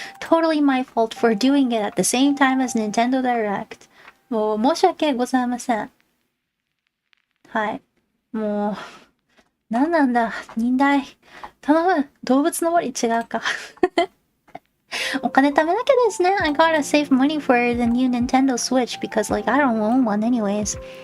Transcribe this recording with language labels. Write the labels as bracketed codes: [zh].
[en] Totally my fault for doing it at the same time as Nintendo Direct. [ja] もう申し訳ございません。はい。もう何なんだ、忍耐。頼む。動物の森違うか。お金貯めなきゃですね。 [en] I gotta save money for the new Nintendo Switch because like I don't own one anyways.